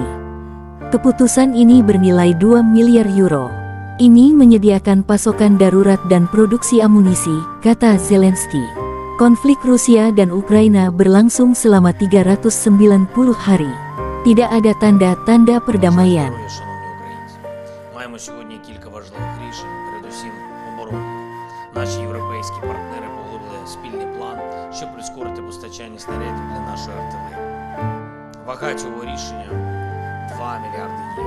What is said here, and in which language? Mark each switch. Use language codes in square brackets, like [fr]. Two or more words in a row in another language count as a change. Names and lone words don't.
[id] Keputusan ini bernilai 2 miliar euro. Ini menyediakan pasokan darurat dan produksi amunisi, kata Zelensky. Konflik Rusia dan Ukraina berlangsung selama 390 hari. Tidak ada tanda-tanda perdamaian. [uk] Маємо сьогодні кілька важливих рішень, передусім оборони. Наші європейські партнери погодили спільний план, щоб прискорити постачання снарядів для нашої артилерії. Вага цього рішення 2 мільярди євро.